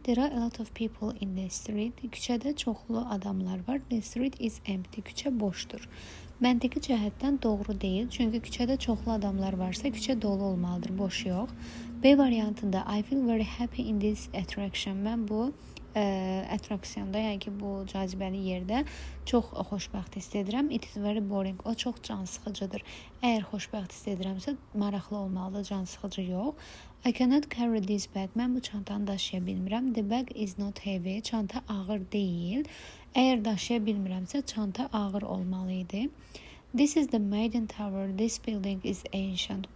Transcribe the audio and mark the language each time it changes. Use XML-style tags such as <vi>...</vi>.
<en>There are a lot of people in the street.</en> <az>Küçədə çoxlu adamlar var.</az> <en>The street is empty.</en> <az>Küçə boşdur. Məntiqi cəhətdən doğru deyil. Çünki küçədə çoxlu adamlar varsa küçə dolu olmalıdır, boş yox. B variantında</az> <en>I feel very happy in this attraction.</en> <az>Mən bu attraksiyonda, yəni ki, bu cazibəli yerdə çox xoşbəxt hiss edirəm.</az> <en>It is very boring.</en> <az>O çox can sıxıcıdır. Əgər xoşbəxt hiss edirəmsə, maraqlı olmalıdır, can sıxıcı yox.</az> <en>I cannot carry this bag.</en> <az>Mən bu çantanı daşıya bilmirəm.</az> <en>The bag is not heavy.</en> <az>Çanta ağır deyil. Əgər daşıya bilmirəmsə, çanta ağır olmalı idi.</az> <en>This is the Maiden Tower. This building is ancient.</en>